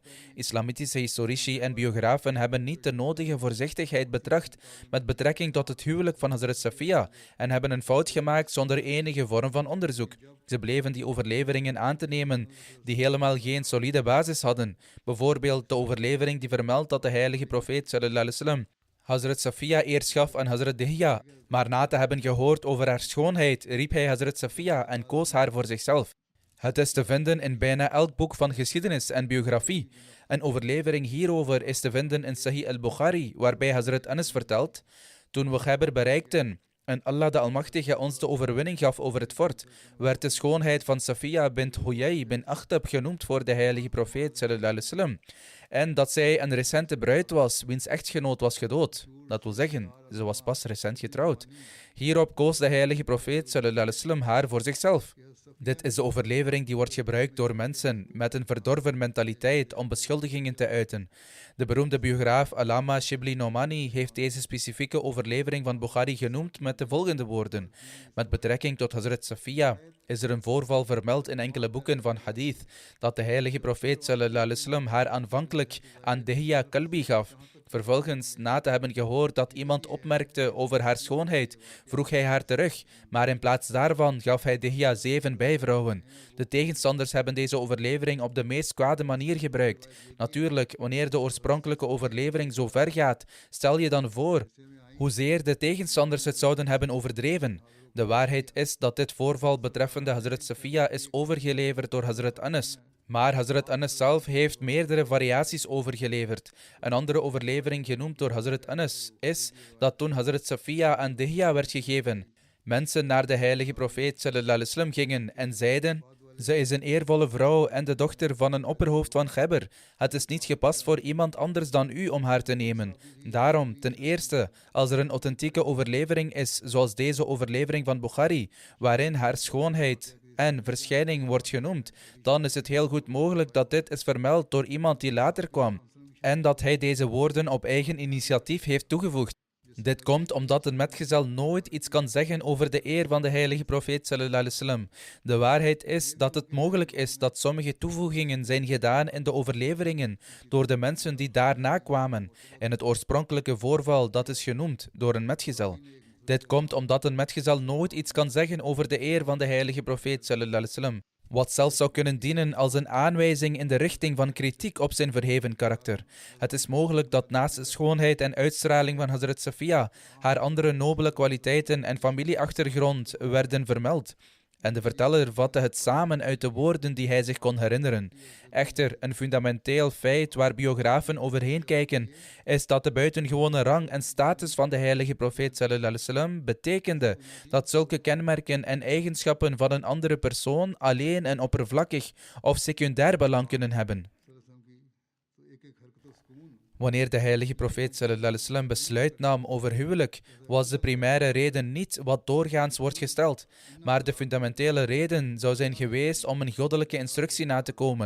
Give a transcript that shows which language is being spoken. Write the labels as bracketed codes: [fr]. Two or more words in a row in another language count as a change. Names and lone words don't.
[nl] Islamitische historici en biografen hebben niet de nodige voorzichtigheid betracht met betrekking tot het huwelijk van Hazrat Safiya en hebben een fout gemaakt zonder enige vorm van onderzoek. Ze bleven die overleveringen aan te nemen die helemaal geen solide basis hadden. Bijvoorbeeld de overlevering die vermeldt dat de heilige profeet [ar] صلى الله عليه وسلم [nl] Hazrat Safiya eerst gaf aan Hazrat Dihya, maar na te hebben gehoord over haar schoonheid, riep hij Hazrat Safiya en koos haar voor zichzelf. Het is te vinden in bijna elk boek van geschiedenis en biografie. Een overlevering hierover is te vinden in Sahih al-Bukhari, waarbij Hazrat Anas vertelt: toen we Khaybar bereikten en Allah de Almachtige ons de overwinning gaf over het fort, werd de schoonheid van Safiya bint Huyay bin Akhtab genoemd voor de heilige profeet [ar] صلى الله عليه وسلم. [nl] En dat zij een recente bruid was, wiens echtgenoot was gedood. Dat wil zeggen, ze was pas recent getrouwd. Hierop koos de heilige profeet [ar] صلى الله عليه وسلم [nl] haar voor zichzelf. Dit is de overlevering die wordt gebruikt door mensen met een verdorven mentaliteit om beschuldigingen te uiten. De beroemde biograaf Allama Shibli Nomani heeft deze specifieke overlevering van Bukhari genoemd met de volgende woorden: met betrekking tot Hazrat Safiya is er een voorval vermeld in enkele boeken van hadith dat de heilige profeet [ar] صلى الله عليه وسلم [nl] haar aanvankelijk aan Dihya Kalbi gaf. Vervolgens, na te hebben gehoord dat iemand opmerkte over haar schoonheid, vroeg hij haar terug, maar in plaats daarvan gaf hij Dihya 7 bijvrouwen. De tegenstanders hebben deze overlevering op de meest kwade manier gebruikt. Natuurlijk, wanneer de oorspronkelijke overlevering zo ver gaat, stel je dan voor hoezeer de tegenstanders het zouden hebben overdreven. De waarheid is dat dit voorval betreffende Hazrat Safiya is overgeleverd door Hazrat Anas. Maar Hazrat Anas zelf heeft meerdere variaties overgeleverd. Een andere overlevering genoemd door Hazrat Anas is dat toen Hazrat Safiya aan Dihya werd gegeven, mensen naar de heilige profeet [ar] صلى الله عليه وسلم [nl] gingen en zeiden: Zij is een eervolle vrouw en de dochter van een opperhoofd van Gebber. Het is niet gepast voor iemand anders dan u om haar te nemen. Daarom, ten eerste, als er een authentieke overlevering is, zoals deze overlevering van Bukhari, waarin haar schoonheid en verschijning wordt genoemd, dan is het heel goed mogelijk dat dit is vermeld door iemand die later kwam en dat hij deze woorden op eigen initiatief heeft toegevoegd. Dit komt omdat een metgezel nooit iets kan zeggen over de eer van de heilige profeet [ar] صلى الله عليه وسلم. [nl] De waarheid is dat het mogelijk is dat sommige toevoegingen zijn gedaan in de overleveringen door de mensen die daarna kwamen, in het oorspronkelijke voorval dat is genoemd door een metgezel. Dit komt omdat een metgezel nooit iets kan zeggen over de eer van de heilige profeet [ar] صلى الله عليه وسلم, [nl] wat zelfs zou kunnen dienen als een aanwijzing in de richting van kritiek op zijn verheven karakter. Het is mogelijk dat naast de schoonheid en uitstraling van Hazrat Safia haar andere nobele kwaliteiten en familieachtergrond werden vermeld. En de verteller vatte het samen uit de woorden die hij zich kon herinneren. Echter, een fundamenteel feit waar biografen overheen kijken, is dat de buitengewone rang en status van de heilige profeet [ar] صلى الله عليه وسلم [nl] betekende dat zulke kenmerken en eigenschappen van een andere persoon alleen een oppervlakkig of secundair belang kunnen hebben. Wanneer de heilige profeet [ar] صلى الله عليه وسلم [nl] besluit nam over huwelijk, was de primaire reden niet wat doorgaans wordt gesteld, maar de fundamentele reden zou zijn geweest om een goddelijke instructie na te komen.